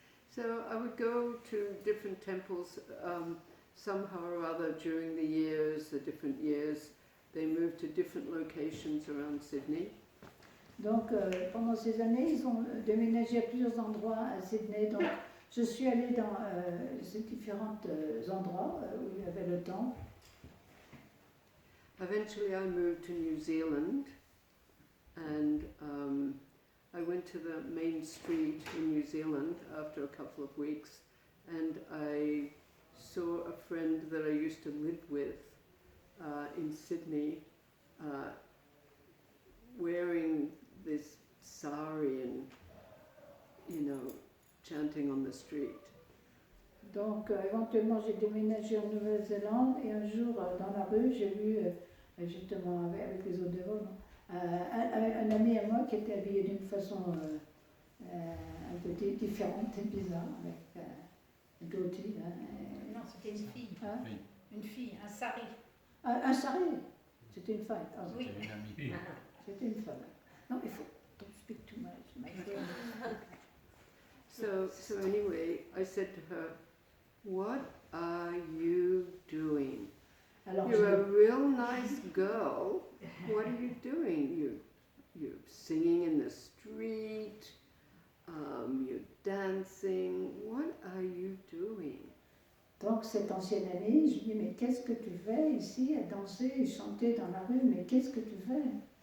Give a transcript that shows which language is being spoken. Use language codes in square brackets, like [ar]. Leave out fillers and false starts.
[en] So I would go to different temples somehow or other during the years, the different years. They moved to different locations around Sydney. [fr] Donc pendant ces années, ils ont déménagé à plusieurs endroits à Sydney. Donc je suis allée dans ces différents endroits où il y avait le temple. [en] Eventually I moved to New Zealand, and I went to the main street in New Zealand after a couple of weeks, and I saw a friend that I used to live with in Sydney wearing this sari and, you know, chanting on the street. [fr] Donc éventuellement j'ai déménagé en Nouvelle-Zélande et un jour dans la rue j'ai vu justement avec les autres dévots, un ami à moi qui était habillé d'une façon un peu différente et bizarre, avec un goatee. Non, c'était une fille. Hein? Oui. Une fille, un sari. Un sari. C'était une femme. Ah, Oui. C'était une amie. C'était une femme. Non, il faut. [en] Don't speak too much. My brain. So anyway, I said to her, "What are you doing? [fr] Alors, [en] You're a real nice girl. What are you doing? You're singing in the street. You're dancing. What are you doing?" [fr] Donc cette ancienne amie, je lui dis, mais qu'est-ce que tu fais ici à danser et chanter dans la rue? Mais qu'est-ce que tu fais?